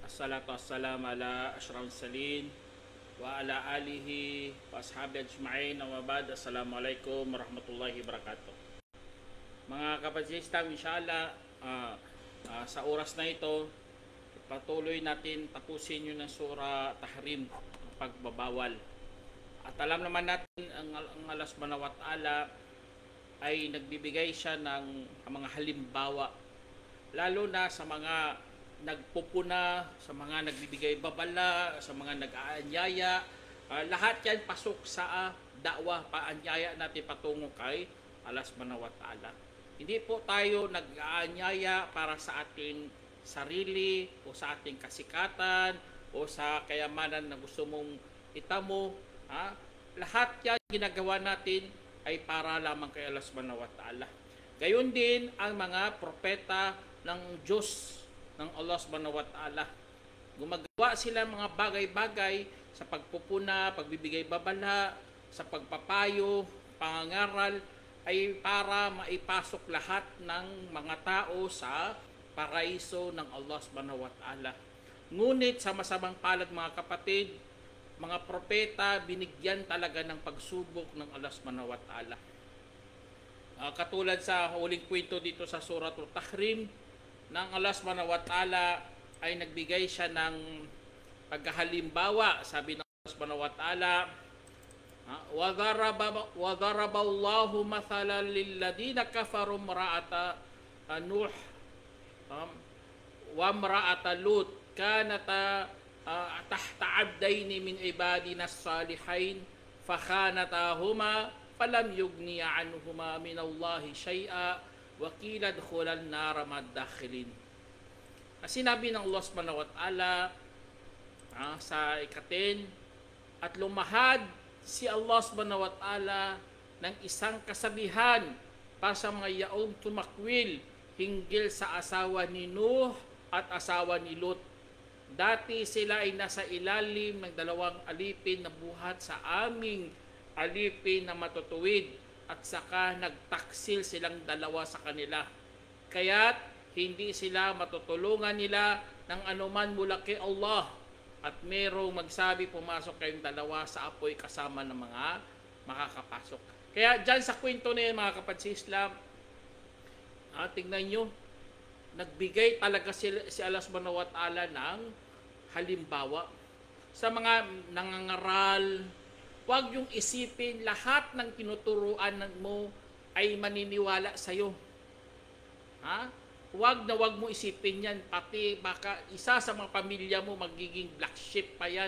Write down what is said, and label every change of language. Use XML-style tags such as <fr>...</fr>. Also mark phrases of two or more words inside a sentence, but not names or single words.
<ar>والصلاة والسلام على أشرف المرسلين وعلى آله وأصحابه أجمعين وبعد. السلام عليكم ورحمة الله وبركاته.</ar> <tl>Mga kapatid-islam, inshallah sa oras na ito patuloy natin tapusin yung ng sura Tahrim, pagbabawal. At alam naman natin ang Allah</tl> <ar>سبحانه وتعالى</ar> <tl>ay nagbibigay siya ng mga halimbawa, lalo na sa mga nagpupuna, sa mga nagbibigay babala, sa mga nag-aanyaya. Lahat yan pasok sa da'wah, paanyaya natin patungo kay Allah</tl> <ar>سبحانه وتعالى.</ar> <tl>Hindi po tayo nag-aanyaya para sa ating sarili o sa ating kasikatan o sa kayamanan na gusto mong itamo. Lahat yan ginagawa natin ay para lamang kay Allah</tl> <ar>سبحانه وتعالى.</ar> <tl>Gayon din ang mga propeta ng Diyos, ng Allah</tl> <ar>سبحانه وتعالى.</ar> <tl>Gumagawa sila mga bagay-bagay sa pagpupuna, pagbibigay babala, sa pagpapayo, pangangaral, ay para maipasok lahat ng mga tao sa paraiso ng Allah</tl> <ar>سبحانه وتعالى.</ar> <tl>Ngunit sa masamang palad, mga kapatid, mga propeta, binigyan talaga ng pagsubok ng Allah</tl> <ar>سبحانه وتعالى.</ar> <tl>Katulad sa huling kwento dito sa suratul Tahrim, ng Allah</tl> <ar>سبحانه وتعالى</ar> <tl>ay nagbigay siya ng paghahalimbawa. Sabi ng</tl> <ar>الله سبحانه وتعالى وضرب الله مثلا للذين كفروا امرأة نوح وامرأة لوط كانتا تحت عبدين من عبادنا الصالحين فخانتاهما فلم يغنيا عنهما من الله شيئا وقيل ادخلا النار مع الداخلين.</ar> <tl>Sinabi ng Allah</tl> <ar>سبحانه وتعالى</ar> <tl>sa ikatin, at lumahad si Allah</tl> <ar>سبحانه وتعالى</ar> <tl>ng isang kasabihan para sa mga yaong tumakwil hinggil sa asawa ni Nuh at asawa ni Lut. Dati sila ay nasa ilalim ng dalawang alipin na buhat sa aming alipin na matutuwid, at saka nagtaksil silang dalawa sa kanila. Kaya't hindi sila matutulungan nila ng anuman mula kay Allah, at merong magsabi pumasok kayong dalawa sa apoy kasama ng mga makakapasok. Kaya dyan sa kwento na yan, mga kapatid sa Islam, tingnan nyo, nagbigay talaga si Allah</tl> <ar>سبحانه وتعالى</ar> <tl>ng halimbawa sa mga nangangaral. Huwag yung isipin lahat ng tinuturuan mo ay maniniwala sa'yo. Huwag na huwag mo isipin yan. Pati baka isa sa mga pamilya mo magiging</tl> <en>black sheep</en> <tl>pa yan.</tl>